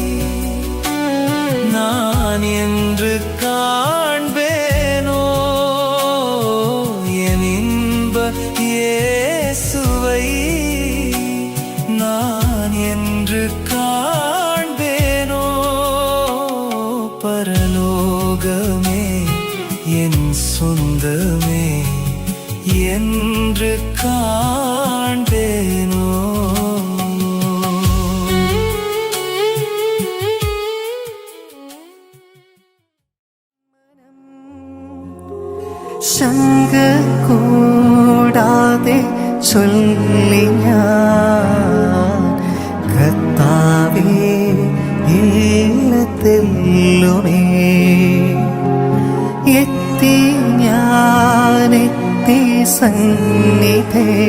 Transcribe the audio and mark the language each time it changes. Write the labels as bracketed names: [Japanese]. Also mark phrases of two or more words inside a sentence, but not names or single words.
[Tamil] நான் என்று காண்பேனோ, என் இன்ப இயேசுவை நான் என்று காண்பேனோ, பரலோகமே என் சொந்தமே என் என்று காண்பேனோ [Malayalam] ശങ്ക കൂടാതെ ചൊല്ലി ഞാൻ കർത്താവേ ഇല്ലത്തെല്ലുമേ എത്തി ഞാനെത്തി സന്നിധേ